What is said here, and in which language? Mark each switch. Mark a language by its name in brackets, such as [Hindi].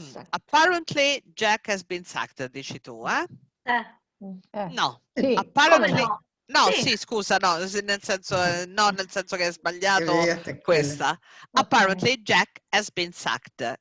[English] Apparently Jack has been sucked, [Italian] dici tu, eh? No. Sì. Apparently... Come no? No, Sì. sì, scusa, no, nel senso, no, nel senso che è sbagliato È questa. [English] Apparently Jack has been sucked.